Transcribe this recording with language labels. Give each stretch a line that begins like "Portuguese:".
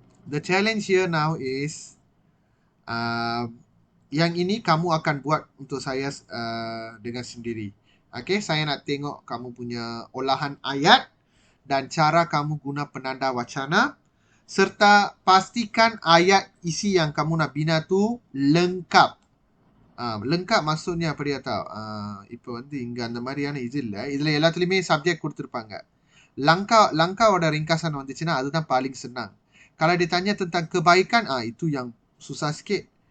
English: The challenge here now is
Malay: yang ini kamu akan buat untuk saya dengan sendiri. Okay, saya nak tengok kamu punya olahan ayat dan cara kamu guna penanda wacana, serta pastikan ayat isi yang kamu nak bina tu lengkap. Lengkap maksudnya apa dia tahu?
Tamil: இப்போ வந்து இங்க அந்த மாதிரியான இது இல்லை. இதுல எல்லாத்துலயுமே subject கொடுத்துருப்பாங்க. Langkaவோட
Malay: ringkasan
Tamil: வந்துச்சுன்னா அதுதான்
Malay: paling senang. Kalau ditanya tentang kebaikan, itu yang susah sikit.